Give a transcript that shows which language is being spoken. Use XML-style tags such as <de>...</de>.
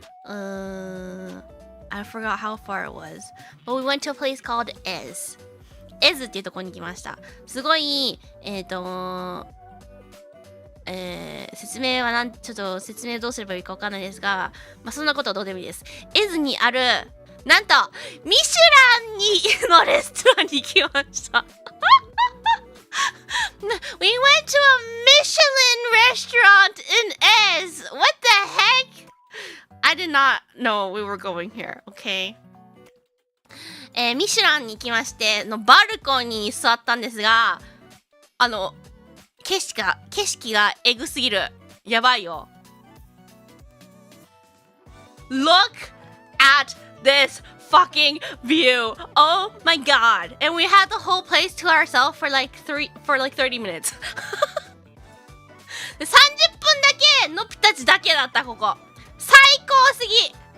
<en>I forgot how far it was. But we went to a place called Ez.</en> <ja>エズっていうところに来ました。すごい、説明はちょっと説明どうすればいいかわかんないですが、まあそんなことはどうでもいいです。エズにある、なんと、ミシュランのレストランに行きました。</ja> <en>We went to a Michelin restaurant in Ez. What the heck? I did not know we were going here, okay?</en> <ja>ミシュランに行きましてバルコニーに座ったんですが景色がエグすぎる。やばいよ。</ja> <en>Look at this fucking view. Oh my god. And we had the whole place to ourselves for like 30 minutes.</en> <ja>30分だけのぴたちだけだった。ここ最高すぎ。</ja>